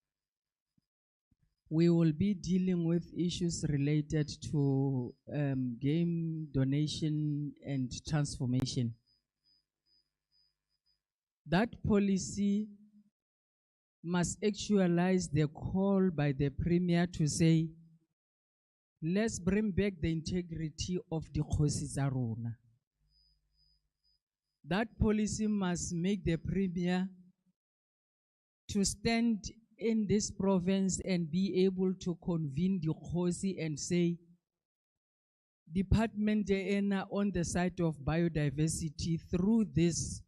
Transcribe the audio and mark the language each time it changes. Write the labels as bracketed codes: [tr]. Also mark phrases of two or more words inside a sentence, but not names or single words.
[en] We will be dealing with issues related to game donation and transformation. That policy must actualize the call by the Premier to say, let's bring back the integrity of the [tn] Khosi tsa rona. [en] That policy must make the Premier to stand in this province and be able to convene the Khosi and say, Department on the side of biodiversity through this.